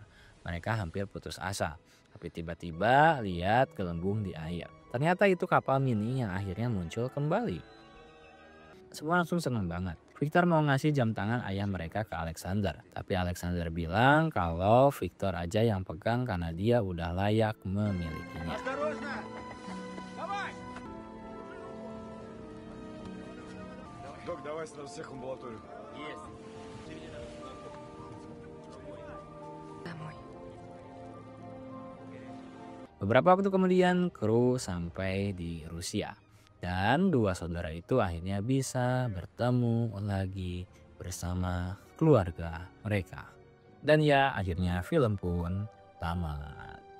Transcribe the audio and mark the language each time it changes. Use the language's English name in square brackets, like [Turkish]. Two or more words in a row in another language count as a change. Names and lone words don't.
[Indonesian] Mereka hampir putus asa, tapi tiba-tiba lihat gelembung di air. Ternyata itu kapal mini yang akhirnya muncul kembali. Semua langsung senang banget. Victor mau ngasih jam tangan ayah mereka ke Alexander, tapi Alexander bilang kalau Victor aja yang pegang karena dia udah layak memilikinya. [Russian] Док, давай сразу всех в амбулаторию. Домой. [Indonesian] Beberapa waktu kemudian kru sampai di Rusia. Dan dua saudara itu akhirnya bisa bertemu lagi bersama keluarga mereka. Dan ya akhirnya film pun tamat.